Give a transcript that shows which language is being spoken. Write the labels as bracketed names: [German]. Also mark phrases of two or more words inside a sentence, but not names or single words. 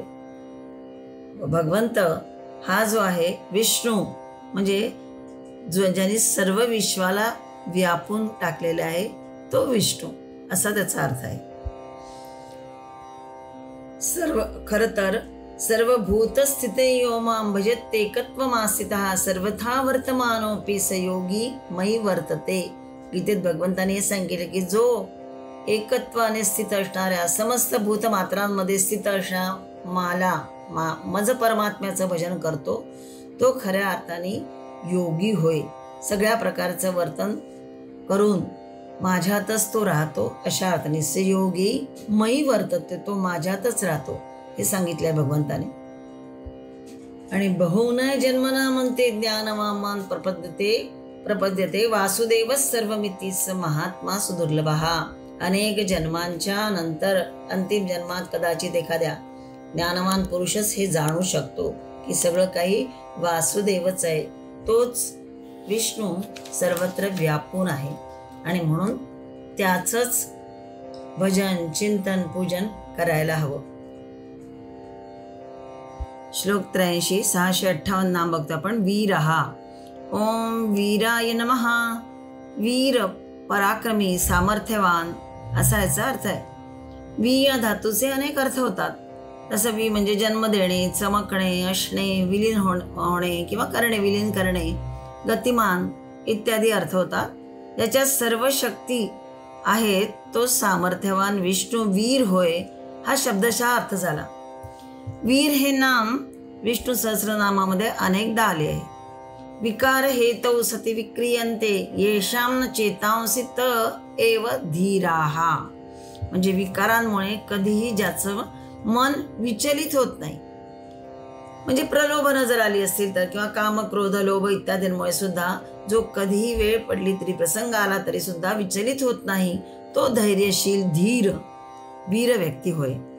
[Marathi] भगवंत हा जो आहे विष्णू म्हणजे ज्यांनी सर्व विश्वाला व्यापून टाकलेला आहे तो विष्णू असा त्याचा अर्थ आहे. [Sanskrit] खरं तर सर्व भूतस्थिते यो मां भजत एकत्वमासितः सर्वथा वर्तमानोपि स योगी मयि वर्तते. [Marathi] गीतेत भगवंताने हे सांगितले की जो एकत्वाने स्थित असणाऱ्या समस्त भूतमात्रांमध्ये स्थित असणाऱ्या मज परमात्म्याचं भजन करतो तो खऱ्या अर्थाने योगी होय. सगळ्या प्रकारचं वर्तन करून माझ्यातच तो राहतो. अशा अर्थाने [Sanskrit] से योगी मयि वर्तते, [Marathi] तो माझ्यातच राहतो हे सांगितलंय भगवंताने. [Sanskrit] आणि बहुनय जन्मना म्हणते ज्ञानवामान प्रपद्यते वासुदेव सर्वमिती स महात्मा सुदुर्लभः. [Marathi] अनेक जन्मांच्या नंतर अंतिम जन्मात कदाचित एखाद्या ज्ञानवान पुरुषच हे जाणू शकतो की सगळं काही वासुदेवच आहे, तोच विष्णू सर्वत्र व्यापून आहे आणि म्हणून त्याचंच भजन, चिंतन, पूजन करायला हवं. श्लोक 83, 658 नाम बघतो आपण. वीरहा. [Sanskrit] ओम वीराय नमः. [Marathi] वीर पराक्रमी, सामर्थ्यवान असा याचा अर्थ आहे. वी या धातूचे अनेक अर्थ होतात. तसं वी म्हणजे जन्म देणे, चमकणे, असणे, विलीन होणे किंवा करणे, विलीन करणे, गतिमान इत्यादी अर्थ होतात. ज्याच्यात सर्व शक्ती आहेत तो सामर्थ्यवान विष्णू वीर होय, हा शब्दशः अर्थ झाला. वीर हे नाम विष्णू सहस्रनामामध्ये अनेकदा आले आहे. [Sanskrit] विकार हेतौ सती विक्रियन्ते येषां चेतांसी त एव धीराहा. [Marathi] म्हणजे विकारांमुळे कधीही ज्याचं मन विचलित होत नाही. म्हणजे प्रलोभनं जर आली असतील तर किंवा काम, क्रोध, लोभ इत्यादींमुळे सुद्धा जो कधीही वेळ पडली तरी, प्रसंग आला तरी सुद्धा विचलित होत नाही, तो धैर्यशील, धीर, वीर व्यक्ती होय.